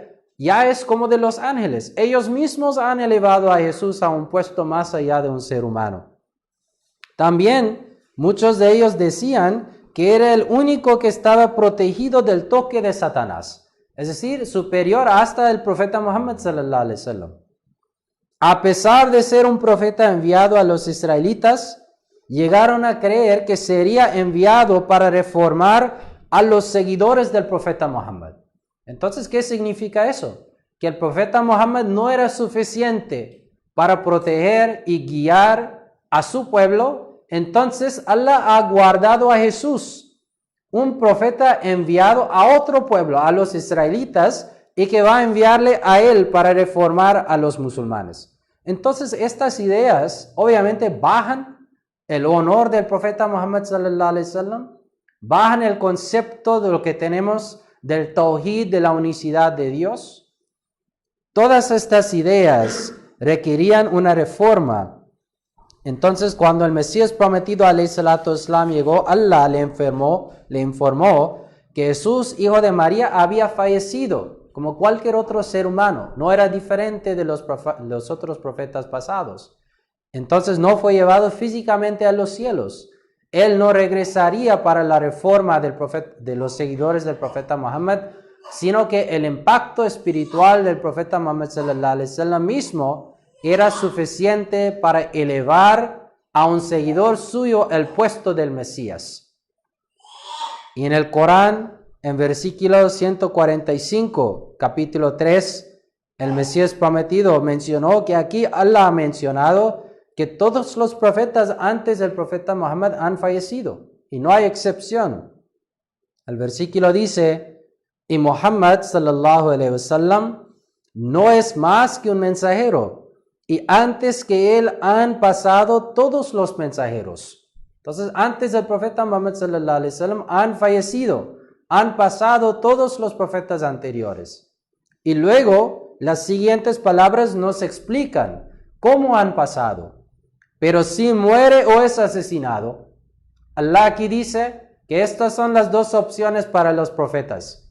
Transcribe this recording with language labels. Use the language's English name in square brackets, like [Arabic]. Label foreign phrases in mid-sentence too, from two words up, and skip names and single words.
[Spanish] Ya es como de los ángeles. Ellos mismos han elevado a Jesús a un puesto más allá de un ser humano. También muchos de ellos decían que era el único que estaba protegido del toque de Satanás. Es decir, superior hasta el profeta Muhammad [Arabic] صلى الله عليه وسلم. [Spanish] A pesar de ser un profeta enviado a los israelitas, llegaron a creer que sería enviado para reformar a los seguidores del profeta Muhammad. Entonces, ¿qué significa eso? Que el profeta Muhammad no era suficiente para proteger y guiar a su pueblo. Entonces, Allah ha guardado a Jesús, un profeta enviado a otro pueblo, a los israelitas, y que va a enviarle a él para reformar a los musulmanes. Entonces estas ideas obviamente bajan el honor del profeta Muhammad [Arabic] صلى الله عليه وسلم, [Spanish] bajan el concepto de lo que tenemos del tauhid, de la unicidad de Dios. Todas estas ideas requerían una reforma. Entonces, cuando el Mesías prometido [Arabic] عليه الصلاة والسلام [Spanish] llegó, Allah le informó que Jesús, hijo de María, había fallecido como cualquier otro ser humano. No era diferente de los otros profetas pasados. Entonces no fue llevado físicamente a los cielos. Él no regresaría para la reforma de los seguidores del profeta Muhammad, sino que el impacto espiritual del profeta Muhammad [Arabic] صلى الله عليه وسلم [Spanish] mismo era suficiente para elevar a un seguidor suyo el puesto del Mesías. Y en el Corán, en versículo 145, capítulo 3, el Mesías prometido mencionó que aquí Allah ha mencionado que todos los profetas antes del profeta Muhammad han fallecido, y no hay excepción. El versículo dice, y Muhammad [Arabic] صلى الله عليه وسلم [Spanish] no es más que un mensajero, y antes que él han pasado todos los mensajeros. Entonces, antes del profeta Muhammad [Arabic] صلى الله عليه وسلم [Spanish] han fallecido, han pasado todos los profetas anteriores. Y luego, las siguientes palabras nos explican cómo han pasado. Pero si muere o es asesinado, Allah aquí dice que estas son las dos opciones para los profetas.